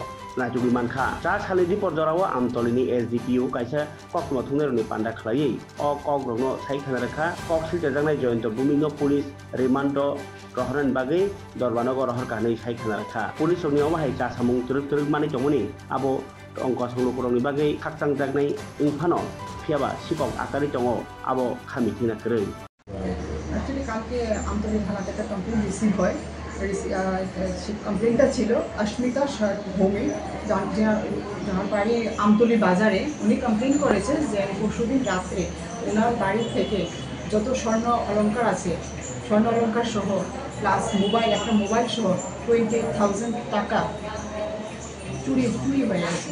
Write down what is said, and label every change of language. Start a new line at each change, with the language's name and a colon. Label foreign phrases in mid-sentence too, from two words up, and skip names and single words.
Kok Borok: Najugi manka cha salidi porjarawa amtolini SDPO kaisa kokno thungnerni panda khlai o kokno saikana rakha koksil jajangnai jointo bumino police remando rohran bagai dorbanogo rohar kanai saikana rakha police oni oma hai cha samung turuk mani jomoni abo ongko solo koroni bagai khakchang jagnai ingphano phiaba sipok akari tongo abo khamitina krei
Bangla: actually কালকে আমতলী থানাতে একটা কমপ্লেইন রিসিভ হয় কমপ্লেইনটা ছিল অস্মিতা ভৌমি যার বাড়ি আমতলী বাজারে উনি কমপ্লেইন করেছে যে পরশুদিন রাত্রে ওনার বাড়ি থেকে যত স্বর্ণ অলংকার আছে স্বর্ণ অলংকার সহ প্লাস মোবাইল একটা মোবাইল সহ 20,000 টাকা চুরি হয়ে গেছে।